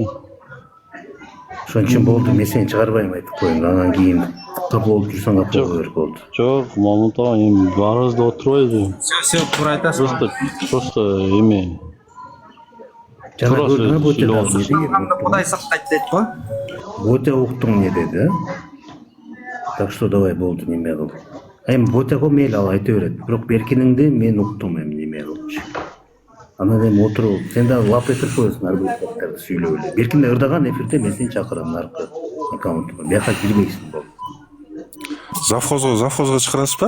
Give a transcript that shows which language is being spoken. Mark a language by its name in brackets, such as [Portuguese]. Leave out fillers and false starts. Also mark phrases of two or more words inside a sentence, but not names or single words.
[Kyrgyz] Ошон үчүн болду, мен сени чыгарбайм айтып коеюн. Анан кийин капа болуп жүрсөң капа боло бер болду. Жок, Мамутова эми баарыбызды отурбайбы? Всё, туура айтасың. Просто эме. Жана көрдүңбү Ботя дагы Кудай сактайт дейт го. Ботя уктуң не деди, [Russian] Так что давай [Kyrgyz] болду, неме кыл. Эми Ботяга мейли ал айта берет. Бирок беркиниңди мен уктум эми неме кылчу. Анан эми отуруп, сен дагы лап этип коесуң ар бир сааттарды сүйлөп эле. Беркин да ырдаган эфирде мен сени чакырам наркы аккаунтума. Бияка кирбейсиң болду. Завхозго чыгарасызбы?